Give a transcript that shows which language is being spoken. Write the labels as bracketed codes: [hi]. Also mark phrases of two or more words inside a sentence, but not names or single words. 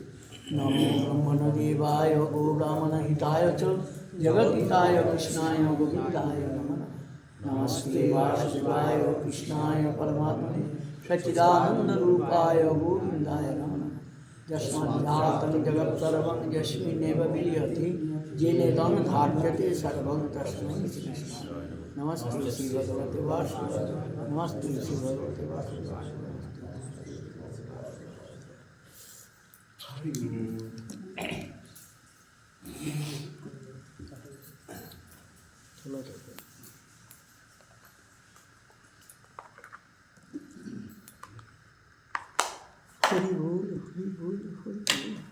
[sa] নমো ব্রহ্মণদেবায় গো ব্রাহ্মণ হিতায় চ জগদ্হিতায় কৃষ্ণায় গোবিন্দায় নমঃ। নমস্তে বাসুদেবায় কৃষ্ণায় পরমাত্মনে সচ্চিদানন্দরূপায় গোবিন্দায় নমঃ। যস্মাজ্জাतं জগৎসর্বং যস্মিন্নেव विलीयते येनेदं धार्यते सर्वं तस्मै श्रीकृष्णाय नमस्ते श्री भगवते वासुदेवाय। नमस्ते श्री भगवते वासुदेवाय। [bn] চলো হরি বোল হরি বোল হরি বোল।